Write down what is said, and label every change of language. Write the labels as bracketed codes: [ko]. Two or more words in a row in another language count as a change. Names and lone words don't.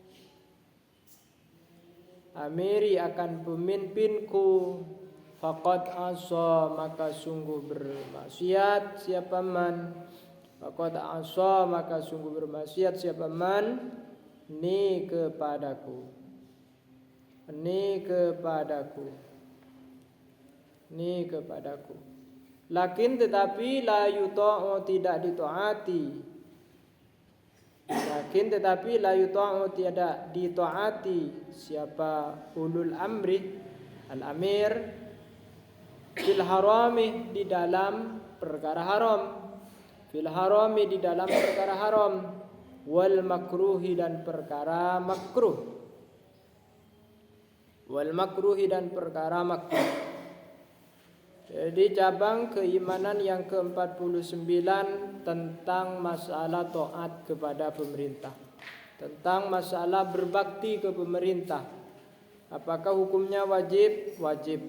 [id] amiri akan pemimpinku, [ar] فقد عصى [id] maka sungguh bermaksiat siapa man, [ar] فقد عصى [id] maka sungguh bermaksiat siapa man, ni kepadaku, ni kepadaku, ni kepadaku. Lakin tetapi [ar] لا يطاع [id] tidak ditaati, lakin tetapi [ar] لا يطاع [id] tidak ditaati siapa [ar] أولو الأمر, [id] al-amir, [ar] في الحرام [id] di dalam perkara haram, [ar] في الحرام [id] di dalam perkara haram, [ar] والمكروه [id] dan perkara makruh, [ar] والمكروه [id] dan perkara makruh. Jadi cabang keimanan yang ke-49 tentang masalah taat kepada pemerintah, tentang masalah berbakti ke pemerintah. Apakah hukumnya wajib? Wajib.